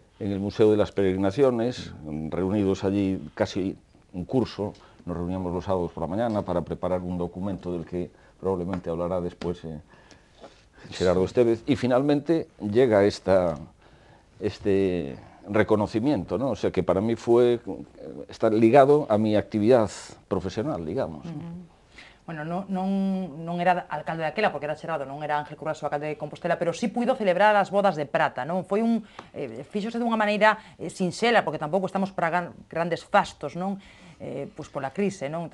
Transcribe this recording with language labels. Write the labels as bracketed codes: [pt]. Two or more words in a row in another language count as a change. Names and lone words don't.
[es] En el Museo de las Peregrinaciones, reunidos allí casi un curso, nos reuníamos los sábados por la mañana para preparar un documento del que probablemente hablará después Xerardo Estévez, y finalmente llega este reconocimiento, ¿no? O sea que para mí está ligado a mi actividad profesional, digamos. [gl] Bueno, non era alcalde daquela, porque era Xerardo, non era Ángel Currás o alcalde de Compostela, pero sí puido celebrar as bodas de prata, non? Foi fíxose dunha maneira sinxela, porque tampouco estamos para grandes fastos, non? pois pola crise, non?